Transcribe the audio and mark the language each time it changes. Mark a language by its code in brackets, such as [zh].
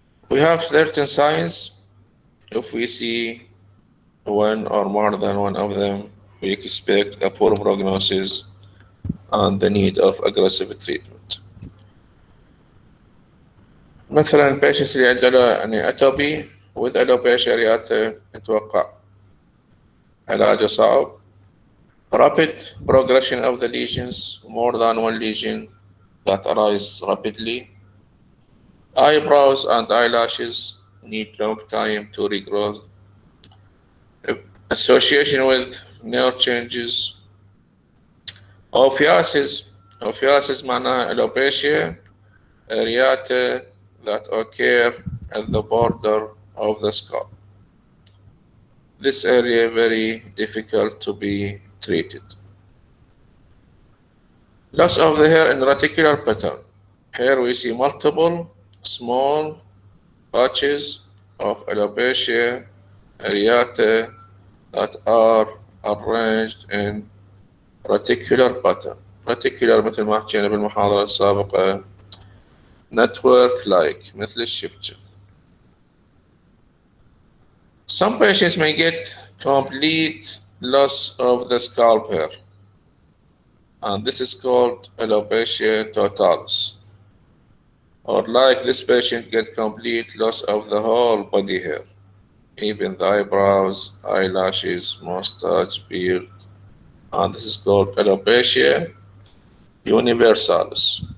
[en] We have certain signs. If we see one or more than one of them, we expect a poor prognosis and the need of aggressive treatment. [ar] مثلا patients اللي عنده يعني [en] atopic with alopecia areata [ar] نتوقع علاجه صعب. [en] Rapid progression of the lesions, more than one lesion that arise rapidly. Eyebrows and eyelashes need long time to regrow. Association with nerve changes. Ophiasis معناها alopecia areata that occur at the border of the scalp. This area very difficult to be treated. Loss of the hair in reticular pattern. Here we see multiple small patches of alopecia areata that are arranged in reticular pattern. [ar] Reticular مثل ما حكينا بالمحاضرة السابقة [en] network like [ar] مثل الشبكة. [en] Some patients may get complete loss of the scalp hair, and this is called alopecia totalis. Or like this patient get complete loss of the whole body hair, even the eyebrows, eyelashes, mustache, beard, and this is called alopecia universalis.